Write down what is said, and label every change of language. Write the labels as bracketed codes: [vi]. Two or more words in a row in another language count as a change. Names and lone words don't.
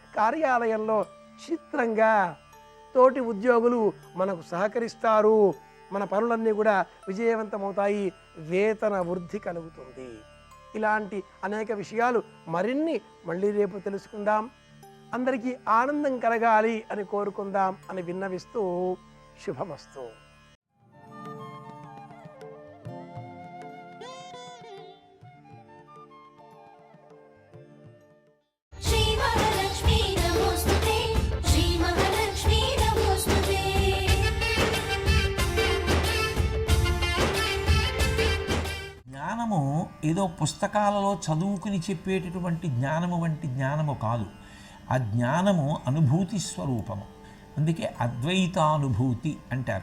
[te] కార్యాలయంలో చిత్రంగా తోటి ఉద్యోగులు మనకు సహకరిస్తారు, మన పనులన్నీ కూడా విజయవంతమవుతాయి, వేతన వృద్ధి కలుగుతుంది. ఇలాంటి అనేక విషయాలు మరిన్ని మళ్ళీ రేపు తెలుసుకుందాం. అందరికీ ఆనందం కలగాలి అని కోరుకుందాం అని విన్నవిస్తూ శుభమస్తు. [sa] श्री महालक्ष्मी नमोस्तुते, श्री महालक्ष्मी नमोस्तुते. [te] జ్ఞానము ఏదో పుస్తకాలలో చదువుకుని చెప్పేటటువంటి జ్ఞానము వంటి జ్ఞానము కాదు. ఆ జ్ఞానము అనుభూతి స్వరూపము. అందుకే అద్వైతానుభూతి అంటారు.